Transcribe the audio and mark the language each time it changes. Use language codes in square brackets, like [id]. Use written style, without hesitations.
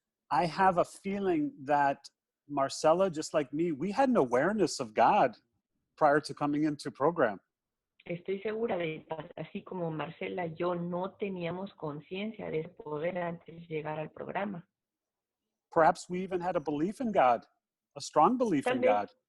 [en] I have a feeling that Marcella, just like me, we had an awareness of God prior to coming into program. [es] Estoy segura de, así como Marcela, yo no teníamos conciencia de ese poder antes de llegar al programa. [en] Perhaps we even had a belief in God, a strong belief in God.